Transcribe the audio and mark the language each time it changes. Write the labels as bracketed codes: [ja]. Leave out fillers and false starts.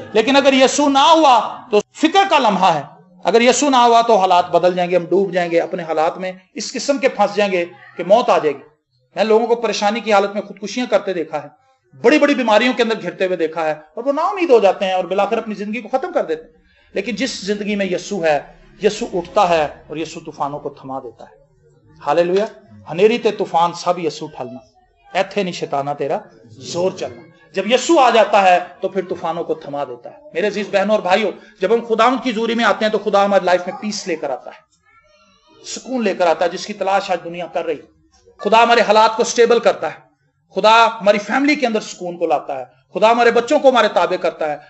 [ur] لیکن اگر یسوع نہ ہوا تو فکر کا لمحہ ہے. اگر یسوع نہ ہوا تو حالات بدل جائیں گے، ہم ڈوب جائیں گے اپنے حالات میں، اس قسم کے پھنس جائیں گے کہ موت آ جائے گی. میں لوگوں کو پریشانی کی حالت میں خودکشیاں کرتے دیکھا ہے، بڑی بڑی بیماریوں کے اندر گھرتے ہوئے دیکھا ہے، اور وہ نا امید ہو جاتے ہیں اور بلاخر اپنی زندگی کو ختم کر دیتے ہیں. لیکن جس زندگی میں یسوع ہے، یسوع اٹھتا ہے اور یسوع طوفانوں کو تھما دیتا ہے. ہاللیلویا. [pa] ہنیری تے طوفان سب یسوع ٹھلنا، ایتھے نہیں شیطانہ تیرا زور چلنا. [ur] جب یسوع آ جاتا ہے تو پھر طوفانوں کو تھما دیتا ہے. میرے عزیز بہنوں اور بھائیوں، جب ہم خداوند کی حضوری میں آتے ہیں تو خدا ہماری لائف میں پیس لے کر آتا ہے، سکون لے کر آتا ہے، جس کی تلاش آج دنیا کر رہی. خدا ہمارے حالات کو سٹیبل کرتا ہے، خدا ہماری فیملی کے اندر سکون کو لاتا ہے، خدا ہمارے بچوں کو ہمارے تابع کرتا ہے.